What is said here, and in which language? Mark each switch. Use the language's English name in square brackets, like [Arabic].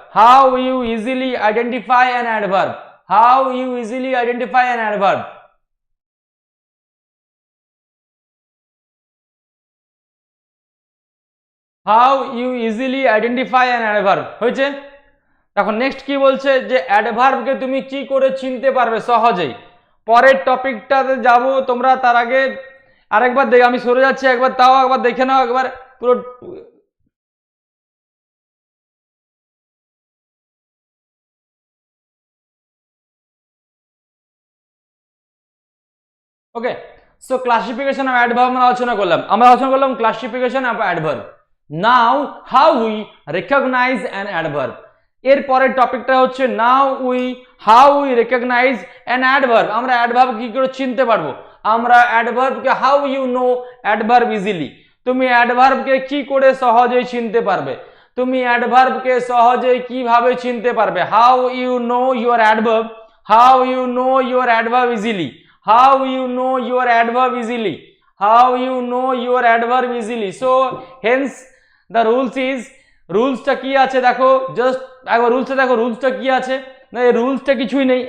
[English] How you easily identify an adverb. How you easily identify an adverb. How you easily identify an adverb [Bangla] হয়েছে। এখন next কি বলছে যে অ্যাডভার্বকে তুমি কি করে চিনতে পারবে সহজেই। পরের টপিকটাতে যাব, তোমরা তার আগে আরেকবার দেখে, আমি সরে যাচ্ছি একবার, তাও একবার দেখে নাও একবার পুরো। [English] okay, so classification of adverb [Bangla] আমরা আলোচনা করলাম [English] Classification of adverb. Now how we recognize an adverb. [Bangla] এর পরের টপিকটা হচ্ছে [English] How we recognize an adverb. [Bangla] আমরা অ্যাডভার্ব কি করে চিনতে পারবো। আমরা অ্যাডভার্বকে how you know adverb easily, তুমি অ্যাডভার্বকে কি করে সহজেই চিনতে পারবে। তুমি অ্যাডভার্বকে সহজেই কিভাবে চিনতে পারবে। [English] How you know your adverb, how you know your adverb easily, how you know your adverb easily, how you know your adverb easily. So hence the [Bangla] রুলসটা কি আছে দেখো, জাস্ট একবার রুলসটা দেখো, রুলসটা কি আছে না, এই রুলসটা কিছুই নেই।